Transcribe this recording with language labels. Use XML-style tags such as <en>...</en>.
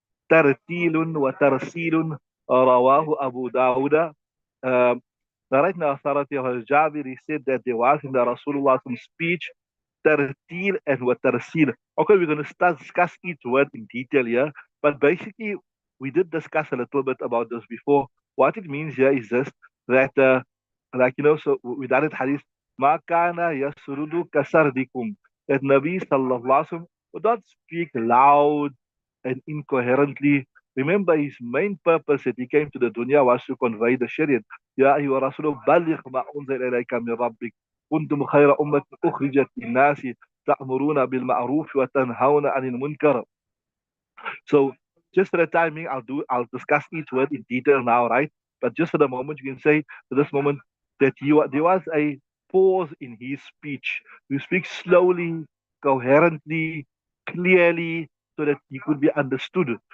<ar>ترتيل وترسيل رواه أبو داود.</ar> <en>Right now, authority of Jabir, he said that there was in the Rasulullah speech tartil and what tarsil. Okay, we're going to start discuss each word in detail here, but basically we did discuss a little bit about this before. What it means here is this, that like so we done it hadith,</en> <ar>ma kana yasrudu kasardikum,</ar> <en>that Nabi sallallahu alaihi wasallam would not speak loud and incoherently. Remember, his main purpose that he came to the dunya was to convey the Shariah.</en> <ar>يا أيها الرسول بلغ ما أنزل إليك من ربك كنتم خير أمة أخرجت للناس تأمرون بالمعروف وتنهون عن المنكر.</ar> <en>So just for the timing, I'll discuss each word in detail now, right? But just for the moment, you can say to this moment that there was a pause in his speech. You speak slowly, coherently, clearly, so that he could be understood.</en>